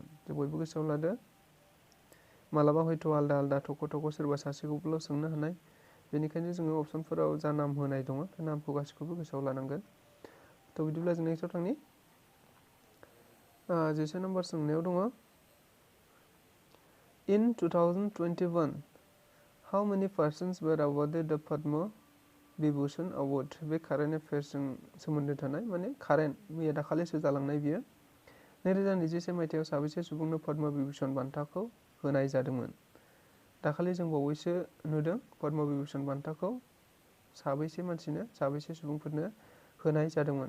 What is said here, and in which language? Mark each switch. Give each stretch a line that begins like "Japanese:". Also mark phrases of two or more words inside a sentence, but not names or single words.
Bodo: जों बयबो गोसोआव लादो। मालाबा हयथ' आलदा आलदा थख' सोरबा सासेखौबोल' सोंनो हानाय। बेनिखायनो जोङो अप्शनफोराव जा नाम होनाय दङ बे नामखौ गासैखौबो गोसोआव लानांगोन। थ' बिदिब्ला जों नेक्स्टआव थांनि। 13 नम्बर सोंनायाव दङ
English: In 2021 how many persons were awarded the Padma Vibhushan Award?
Bodo: बे कारेन्ट एफेयार्सजों सोमोन्दो थानाय माने कारेन्ट मैया दाखालिसो जालांनाय बियो। 2021 मायथाइयाव साबेसे सुबुंनो पद्म विभूषण बान्थाखौ होनाय जादोंमोन? दाखालि जों बावैसो नुदों पद्म विभूषण बान्थाखौ साबैसे मानसिनो साबैसे सुबुंफोरनो होनाय जादोंमोन।